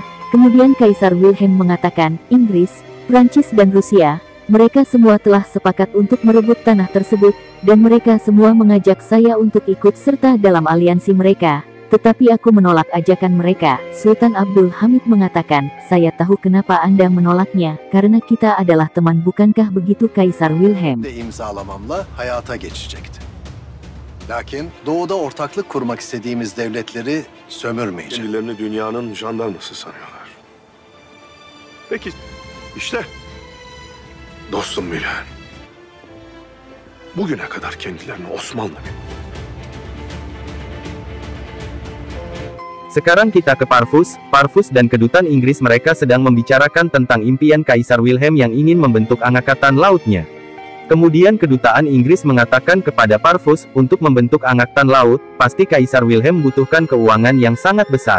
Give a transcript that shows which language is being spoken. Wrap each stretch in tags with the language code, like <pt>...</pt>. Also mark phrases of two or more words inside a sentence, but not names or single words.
<id>Kemudian Kaisar Wilhelm mengatakan, Inggris, Prancis dan Rusia, mereka semua telah sepakat untuk merebut tanah tersebut, dan mereka semua mengajak saya untuk ikut serta dalam aliansi mereka. Tetapi aku menolak ajakan mereka. Sultan Abdul Hamid mengatakan, saya tahu kenapa Anda menolaknya, karena kita adalah teman, bukankah begitu Kaisar Wilhelm?</id> <tr>İmzalamamla hayata geçecekti. Lakin doğuda ortaklık kurmak istediğimiz devletleri sömürmeyeceğiz. Kendilerini dünyanın jandarması sanıyorlar. Peki, işte dostum Wilhelm. Bugüne kadar kendilerini Osmanlı bildi.</tr> <id>Sekarang kita ke Parvus dan kedutaan Inggris. Mereka sedang membicarakan tentang impian Kaisar Wilhelm yang ingin membentuk angkatan lautnya. Kemudian kedutaan Inggris mengatakan kepada Parvus, untuk membentuk angkatan laut, pasti Kaisar Wilhelm membutuhkan keuangan yang sangat besar.</id>